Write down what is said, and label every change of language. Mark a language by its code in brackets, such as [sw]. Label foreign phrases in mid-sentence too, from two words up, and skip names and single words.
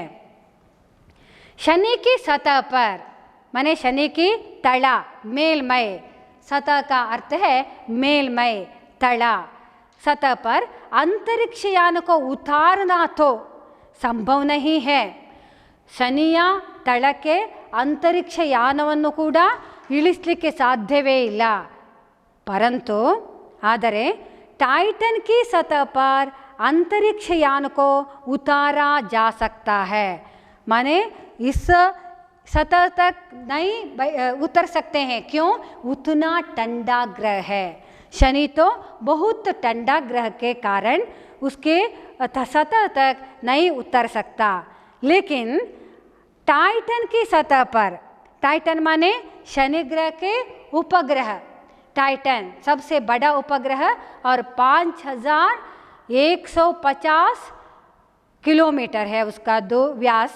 [hi] शनि की सतह पर माने शनि की तला, मेलमय, सतह का अर्थ है मेलमय, तला, सतह पर अंतरिक्ष यान को उतारना तो संभव नहीं है। [kn] ಶನಿಯ ತಳಕ್ಕೆ ಅಂತರಿಕ್ಷ ಯಾನವನ್ನು ಕೂಡ ಇಳಿಸಲಿಕ್ಕೆ ಸಾಧ್ಯವೇ ಇಲ್ಲ, [hi] परंतु ಆದರೆ टाइटन की सतह पर अंतरिक्ष यान को उतारा जा सकता है। माने इस सतह तक नहीं उतर सकते हैं, क्यों, उतना ठंडा ग्रह है। शनि तो बहुत ठंडा ग्रह के कारण उसके सतह तक नहीं उतर सकता, लेकिन टाइटन की सतह पर, टाइटन माने शनि ग्रह के उपग्रह, टाइटन सबसे बड़ा उपग्रह और 5150 किलोमीटर है उसका व्यास।